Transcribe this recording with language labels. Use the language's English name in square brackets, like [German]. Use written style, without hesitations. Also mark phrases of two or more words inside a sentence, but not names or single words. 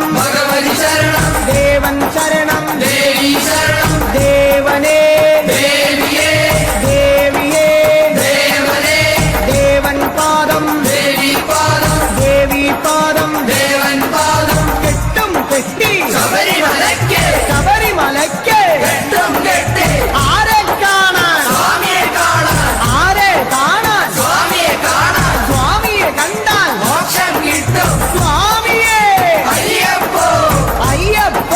[Malayalam] ഭഗവതി ശരണം ദേവൻ ശരണം ദേവി ശരണം దేవనే దేవియే దేవియే దేవనే ദേവൻ പാദം ദേവി പാദം ദേവി പാദം ദേവൻ പാദം കെട്ടം കെട്ടി ശബരിമലയ്ക്ക് ശബരിമലയ്ക്ക് വെട്ടം കെട്ടി ആരെ കാണാൻ സ്വാമിയെ കാണാൻ ആരെ കാണാൻ സ്വാമിയെ കാണാൻ സ്വാമിയെ കണ്ടാൽ മോക്ഷം കിട്ടും സ്വാമിയെ അയ്യപ്പോ അയ്യപ്പോ